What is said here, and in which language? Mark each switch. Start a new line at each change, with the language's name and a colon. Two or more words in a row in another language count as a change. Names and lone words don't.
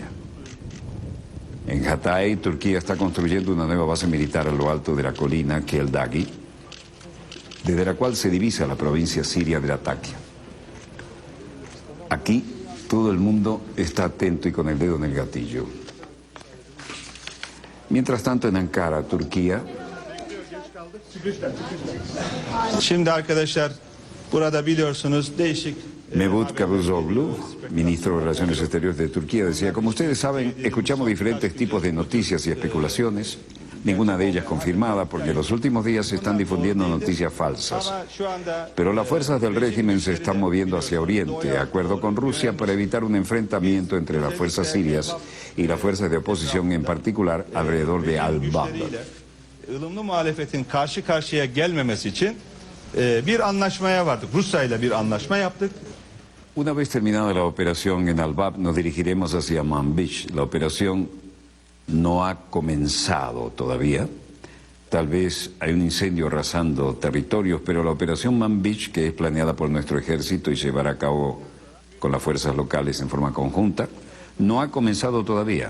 Spanish: En Hatay, Turquía está construyendo una nueva base militar a lo alto de la colina Keldagi, desde la cual se divisa la provincia siria de Latakia. Aquí todo el mundo está atento y con el dedo en el gatillo. Mientras tanto, en Ankara, Turquía,
Turkish: Şimdi arkadaşlar burada biliyorsunuz değişik
Spanish: Mevlut Cavusoglu, ministro de Relaciones Exteriores de Turquía, decía: como ustedes saben, escuchamos diferentes tipos de noticias y especulaciones, ninguna de ellas confirmada, porque en los últimos días se están difundiendo noticias falsas. Pero las fuerzas del régimen se están moviendo hacia Oriente, de acuerdo con Rusia, para evitar un enfrentamiento entre las fuerzas sirias y las fuerzas de oposición, en particular alrededor de Al-Bab.
Turkish: ılımlı muhalefetin karşı karşıya gelmemesi için bir anlaşmaya vardık. Rusya ile bir anlaşma yaptık.
Spanish: Una vez terminada la operación en Al-Bab, nos dirigiremos hacia Manbij. La operación no ha comenzado todavía. Tal vez hay un incendio arrasando territorios, pero la operación Manbij, que es planeada por nuestro ejército y llevará a cabo con las fuerzas locales en forma conjunta, no ha comenzado todavía.